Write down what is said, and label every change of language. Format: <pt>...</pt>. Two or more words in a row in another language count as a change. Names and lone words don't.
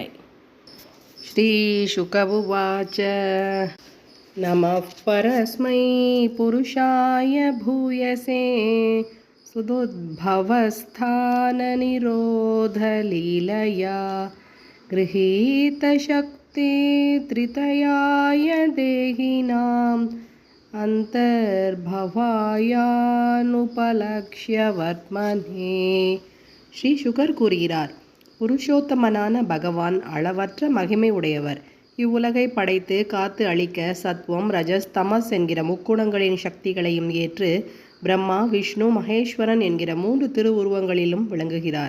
<sa>श्रीशुक उवाच नमः परस्मै पुरुषाय भूयसे सुदुद्भवस्थाननिरोधलीलया गृहीतशक्ति त्रितयाय देहिनाम् अन्तर्भवायानुपलक्ष्य वर्त्मने.</sa> <ta>ஸ்ரீ சுகர் கூறுகிறார், புருஷோத்தமனான பகவான் அளவற்ற மகிமை உடையவர். இவ்வுலகை படைத்து காத்து அழிக்க சத்வம், ரஜஸ், தமஸ் என்கிற முக்குணங்களின் சக்திகளையும் ஏற்று பிரம்மா, விஷ்ணு, மகேஸ்வரன் என்கிற 3 திருவுருவங்களிலும் விளங்குகிறார்.</ta>